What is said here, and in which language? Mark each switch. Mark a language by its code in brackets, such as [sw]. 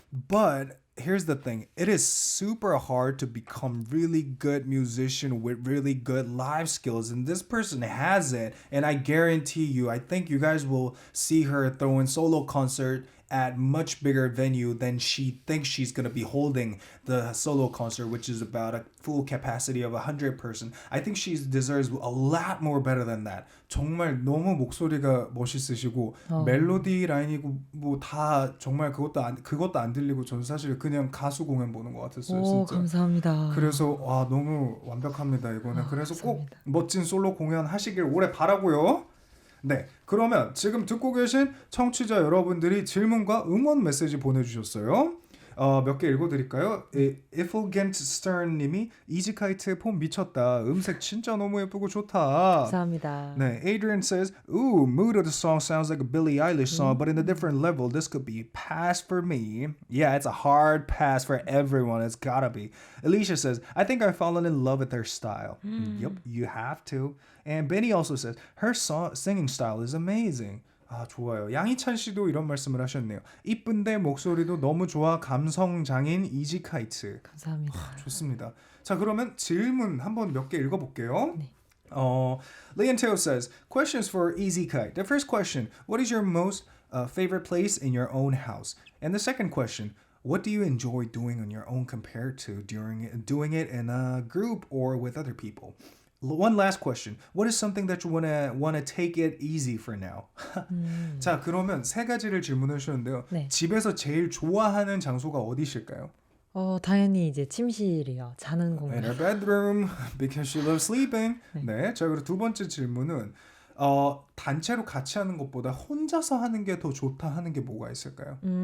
[en] But here's the thing, it is super hard to become really good musician with really good live skills, and this person has it. And I guarantee you, I think you guys will see her throwing solo concert at much bigger venue than she thinks she's gonna be holding the solo concert, which is about a full capacity of 100 person. I think she deserves a lot more better than that. [ko] 정말 너무 목소리가 멋있으시고 멜로디 라인이고 뭐 다 정말 그것도 안 들리고 전 사실 그냥 가수 공연 보는 것 같았어요. 오, 진짜. 감사합니다. 그래서 와 너무 완벽합니다 이거는. 그래서 감사합니다. 꼭 멋진 솔로 공연 하시길 오래 바라고요. 네, 그러면 지금 듣고 계신 청취자 여러분들이 질문과 응원 메시지 보내주셨어요. 몇 개 읽어드릴까요? Ifulgent Stern 님이 이지카이트 폼 미쳤다. 음색 진짜 너무 예쁘고 좋다. 감사합니다. 네, [en] Adrian says, ooh, mood of the song sounds like a Billie Eilish song, but in a different level. This could be pass for me. Yeah, it's a hard pass for everyone. It's gotta be. Alicia says, I think I've fallen in love with her style. Yep, you have to. And Benny also says, her singing style is amazing. [ko] 아, 좋아요. 양희찬 씨도 이런 말씀을 하셨네요. 이쁜데 목소리도 너무 좋아. 감성 장인 이지카이트. 감사합니다. 좋습니다. 자, 그러면 질문 한번 몇 개 읽어볼게요. 네. [en] Leon Teo says, questions for Izykite. The first question, what is your most favorite place in your own house? And the second question, what do you enjoy doing on your own compared to doing it in a group or with other people? One last question. What is something that you wanna take it easy for now? [ko] 자, 그러면 세 가지를 질문을 주셨는데요. 네. 집에서 제일 좋아하는 장소가 어디실까요? 당연히 이제 침실이요. 자는 공간. [en] her bedroom because she loves sleeping. [ko] 네. 네. 자, 그리고 두 번째 질문은 단체로 같이 하는 것보다 혼자서 하는 게 더 좋다 하는 게 뭐가 있을까요?